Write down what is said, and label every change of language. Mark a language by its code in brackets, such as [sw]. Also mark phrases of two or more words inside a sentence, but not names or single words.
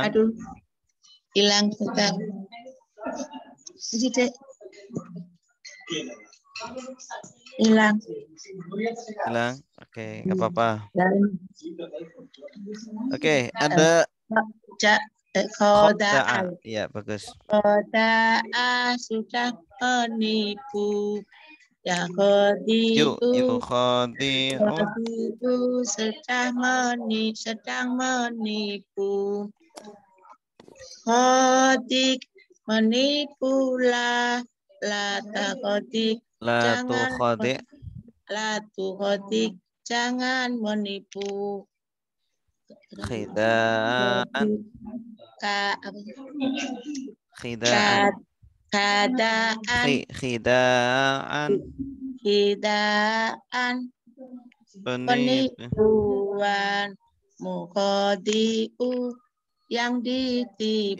[id] Aduh, hilang Ustaz. Sedikit. Hilang. Oke, nggak apa-apa. Oke, ada khoda'a. Iya, bagus. Khoda'a sudah menipu. [ar] يخادع [id] sedang menipu. Khodik menipulah, [ar] لا تخادع [id] jangan menipu. Khidaan. Penipuan. Mukhodi'u yang ditipu.